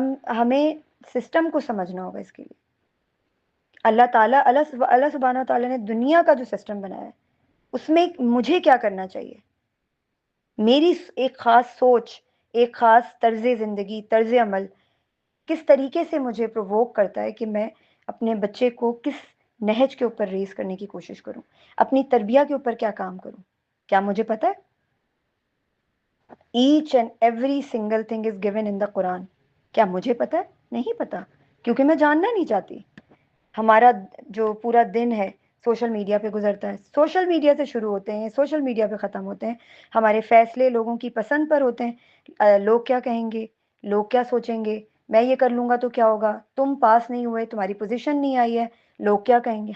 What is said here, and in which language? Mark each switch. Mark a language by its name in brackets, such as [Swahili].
[Urdu] ہمیں سسٹم کو سمجھنا ہوگا. اس کے لیے اللہ سبحانہ تعالیٰ نے دنیا کا جو سسٹم بنایا ہے، اس میں مجھے کیا کرنا چاہیے. میری ایک خاص سوچ، ایک خاص طرز زندگی، طرز عمل کس طریقے سے مجھے پرووک کرتا ہے کہ میں اپنے بچے کو کس نہج کے اوپر ریز کرنے کی کوشش کروں، اپنی تربیت کے اوپر کیا کام کروں. کیا مجھے پتا ہے؟ [English] Each and every single thing is given in the Quran. [Urdu] کیا مجھے پتا ہے؟ نہیں پتا، کیونکہ میں جاننا نہیں چاہتی. ہمارا جو پورا دن ہے سوشل میڈیا پہ گزرتا ہے. سوشل میڈیا سے شروع ہوتے ہیں، سوشل میڈیا پہ ختم ہوتے ہیں. ہمارے فیصلے لوگوں کی پسند پر ہوتے ہیں. لوگ کیا کہیں گے، لوگ کیا سوچیں گے، میں یہ کر لوں گا تو کیا ہوگا، تم پاس نہیں ہوئے، تمہاری پوزیشن نہیں آئی ہے، لوگ کیا کہیں گے.